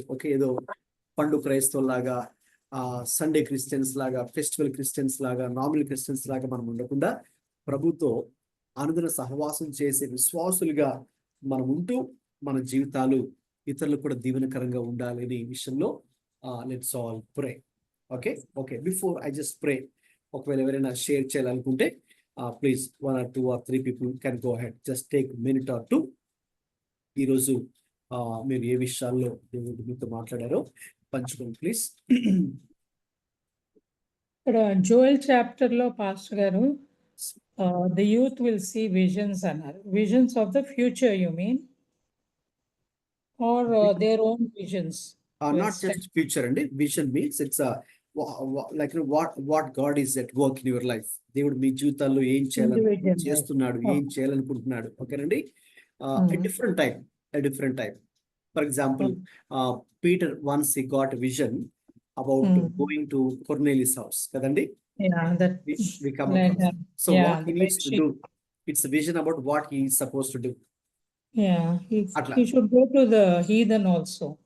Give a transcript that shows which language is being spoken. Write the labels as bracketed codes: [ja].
[te] Okay, ఏదో పండు క్రైస్తవులాగా, Sunday Christians లాగా, ఫెస్టివల్ క్రిస్టియన్స్ లాగా, నార్మల్ క్రిస్టియన్స్ లాగా మనం ఉండకుండా ప్రభుతో అనుదిన సహవాసం చేసే విశ్వాసులుగా మనం ఉంటూ మన జీవితాలు ఇతరులకు కూడా దీవెనకరంగా ఉండాలి అనే విషయంలో [en] Let's all pray. Okay okay, before I just pray, [te] ఒకవేళ ఎవరైనా షేర్ చేయాలనుకుంటే [en] Please 1 or 2 or 3 people can go ahead, just take a minute or two. [te] ఈరోజు మీరు ఏ విషయాల్లో దేవుడు మీతో మాట్లాడారో పంచుకోండి ప్లీజ్. ఇక్కడ జోయల్ చాప్టర్ లో పాస్టర్ గారు [en] the youth will see visions [te] అన్నారు. [en] Visions of the future you mean, are their own visions? Not just future [te] అండి. [en] Vision means it's like what God is at work in your life. [te] దేవుడు మీ జీవితాల్లో ఏం చేస్తున్నాడు, ఏం చేయాలనుకుంటున్నాడు. [en] ఓకేనండి, different type. For example, Peter once he got a vision about going to Cornelius' house. [te] Kadandi? [en] Yeah, that we come across. So what he needs to do, it's a vision about what he is supposed to do. Yeah, he should go to the heathen also.